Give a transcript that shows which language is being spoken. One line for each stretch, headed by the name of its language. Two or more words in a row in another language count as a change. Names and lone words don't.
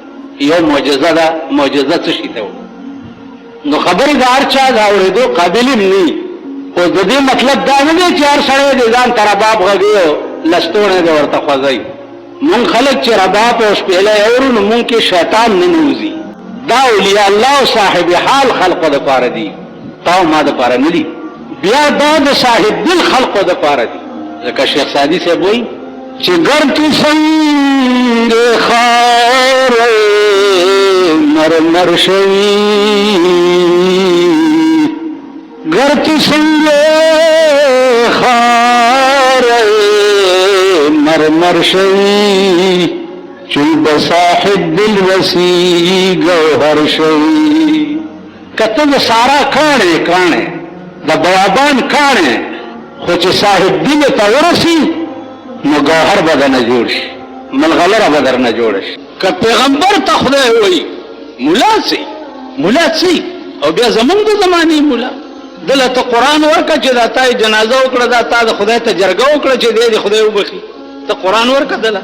Pashto: یو معجزه ده، معجزه څه شي ته وایي. نو خبرې د هر چا د اورېدو قابل هم نه وي، خو د دې مطلب دا نه دی چې هر سړی د ځان ته رباب غږوي او لستوڼی دی ورته خوځوي. مونږ خلک چې رباب او شپېلۍ اورو نو مونږ کې شیطان نه نوځي. دا
Arabic: اولیاء الله
Pashto: او صاحب حال خلقو دپاره دي، تا او ما دپاره نه دي. بیا دا د صاحب دل خلقو دپاره دي. ځکه شیخ سعدي صاحب وایي چې
Persian: گر تو سنگ خار مرمر شوی، گر تو سنگ خار مرمر شوی، چون بصاحب دل وسی گوهر شوی.
Pashto: کته د سارا کاڼې کاڼې د بیابان کاڼې خو چې صاحب دل ته ورسي نو گوهر به درنه جوړ شي، ملغلره به درنه جوړه شي. که پیغمبر ته خدای وایي ملا سي او بیا زمونږ د زمانې ملا دله ته قرآن ورکړه چې دا تا یې جنازه وکړه، دا تا د خدای ته جرګه وکړه چې دی د خدای وبخي، ته قرآن ورکړه دله.